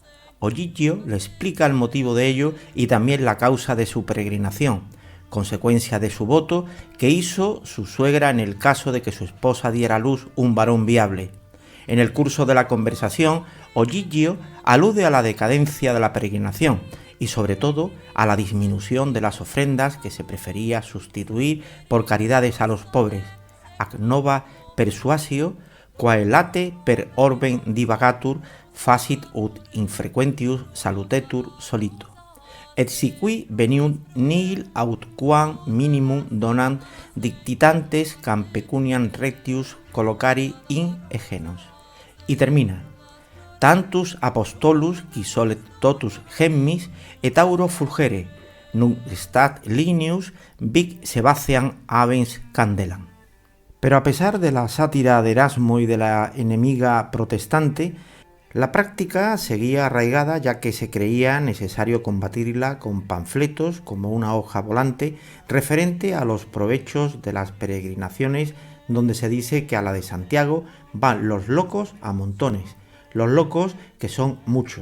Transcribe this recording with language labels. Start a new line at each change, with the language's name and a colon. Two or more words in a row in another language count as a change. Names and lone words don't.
Spanish: Ogigio le explica el motivo de ello y también la causa de su peregrinación, consecuencia de su voto que hizo su suegra en el caso de que su esposa diera a luz un varón viable. En el curso de la conversación, Ogigio alude a la decadencia de la peregrinación y sobre todo a la disminución de las ofrendas que se prefería sustituir por caridades a los pobres.
Latin: Ac nova persuasio, quae late per orbem divagatur, facit ut infrequentius salutetur solito. Et siqui veniunt nihil aut quam minimum donant dictitantes cam pecuniam rectius collocari in egenos.
Spanish: Y termina:
Latin: tantus apostolus qui solet totus gemmis et auro fulgere, nunc stat lignius vic sebaceam habens candelam.
Spanish: Pero a pesar de la sátira de Erasmo y de la enemiga protestante, La práctica seguía arraigada ya que se creía necesario combatirla con panfletos como una hoja volante referente a los provechos de las peregrinaciones, donde se dice que a la de Santiago van los locos a montones, los locos que son muchos.